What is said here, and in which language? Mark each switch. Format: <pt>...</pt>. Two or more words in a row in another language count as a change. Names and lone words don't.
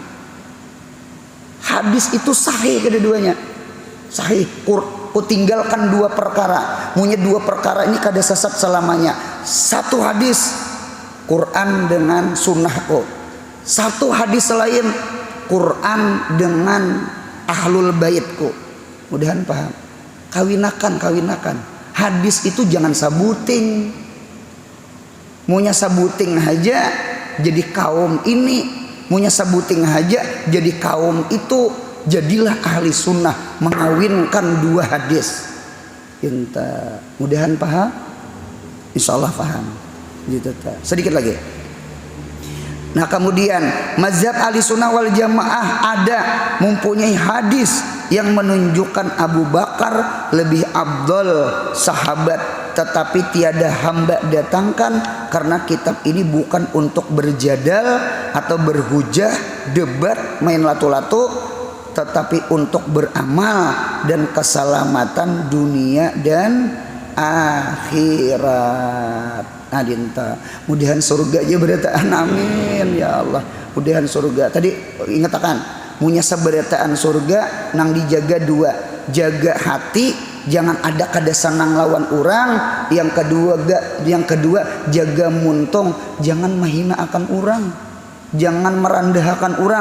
<id>Hadis itu sahih kedua-duanya. Sahih. Ku tinggalkan 2 perkara.</id> <bjn>Punya 2 perkara ini kada sesat selamanya. 1 hadis Quran dengan sunnahku.</bjn> <id>1 hadis lain Quran dengan ahlul baitku.</id> <bjn>Mudahan paham. Kawinakan. Hadis itu jangan sabuting. Maunya sabuting aja jadi kaum ini, maunya sabuting aja jadi kaum itu.</bjn> <id>Jadilah ahli sunnah mengawinkan 2 hadis.</id> <bjn>Inta mudahan paham, insyaallah paham.</bjn> <id>Gitu ta. Sedikit lagi. Nah kemudian mazhab ahli sunnah wal jamaah ada mempunyai hadis yang menunjukkan Abu Bakar lebih afdal sahabat. Tetapi tiada hamba datangkan karena kitab ini bukan untuk berjadal atau berhujah, debat, main latu-latu, tetapi untuk beramal dan keselamatan dunia dan akhirat.</id> <bjn>Nah dinta mudahan surga aja berataan, amin ya Allah. Mudahan surga. Tadi ingatakan punya sabarataan surga nang dijaga dua, jaga hati jangan ada kada sanang lawan orang. Yang kedua jaga muntung jangan mahina akan orang, jangan merendahkan orang.</bjn>